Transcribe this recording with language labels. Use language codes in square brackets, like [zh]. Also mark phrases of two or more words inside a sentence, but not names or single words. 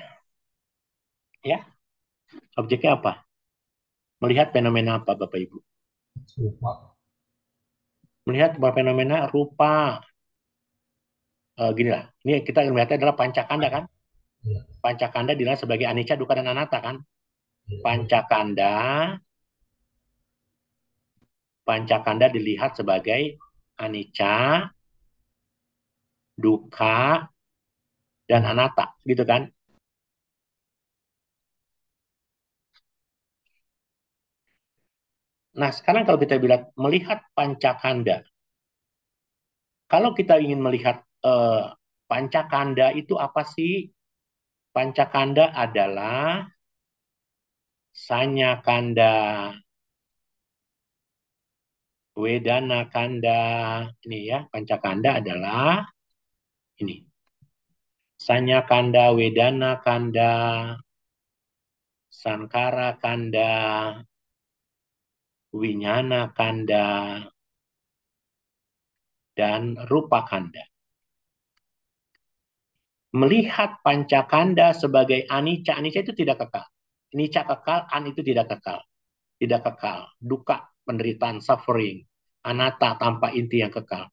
[id] Ya, objeknya apa? Melihat fenomena apa, Bapak Ibu? Lupa. Melihat fenomena rupa. Gini lah, ini kita melihatnya adalah pancakanda kan? Ya. Pancakanda dilihat sebagai [pi] anicca, dukkha, [id] dan anatta kan? Ya. Pancakanda dilihat sebagai [pi] anicca, dukkha, [id] dan anatta, gitu kan? Nah, sekarang kalau kita bilang melihat pancakanda, Kalau kita ingin melihat pancakanda itu apa sih? [pi] Pancakanda adalah sanya kanda, wedana kanda. [id] Ini ya, pancakanda adalah ini. [pi] Sanya kanda, wedana kanda, sankara kanda, winyana kanda, dan rupa kanda. [id] Melihat pancakanda sebagai anicca, anicca itu tidak kekal. Nicca kekal, an itu tidak kekal. Tidak kekal. Duka, penderitaan, suffering. Anatta, tanpa inti yang kekal.